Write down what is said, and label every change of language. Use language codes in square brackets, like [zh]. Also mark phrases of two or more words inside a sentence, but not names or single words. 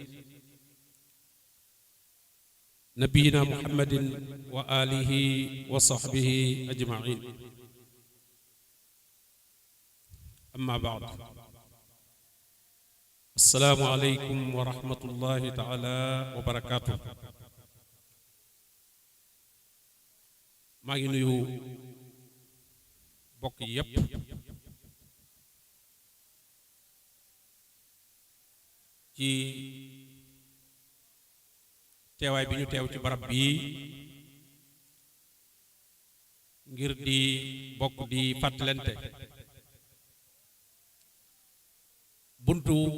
[ar] نبينا محمد وآله وصحبه أجمعين أما بعد السلام عليكم ورحمة الله تعالى وبركاته [wo] maa ngi nuyu bokk yépp ci teewaay bi ñu teew ci barab bii ngir di bokk di fàttalante buntu